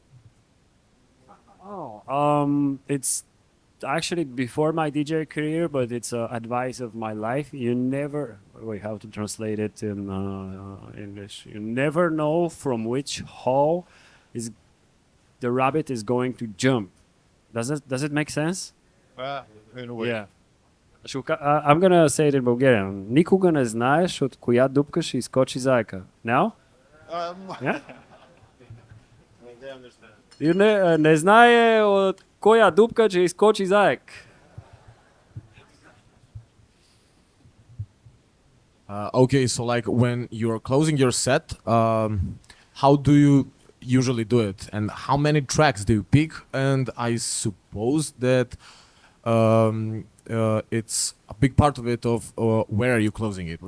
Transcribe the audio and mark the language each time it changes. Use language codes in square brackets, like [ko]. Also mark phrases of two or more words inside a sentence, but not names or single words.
[en] It's actually before my DJ career, but it's advice of my life. You never wait. How to translate it in English? You never know from which hole is the rabbit is going to jump. Does it make sense? In a way. Yeah. I'm gonna say it in Bulgarian. [bg] Никога не знаеш от коя дупка ще изкочи зайка. [en] Now? Yeah? [bg] You не знае от коя дупка ще изкочи заек. [en] Okay, so like when you're closing your set, how do you usually do it, and how many tracks do you pick? And I suppose that it's a big part of it of where are you closing it?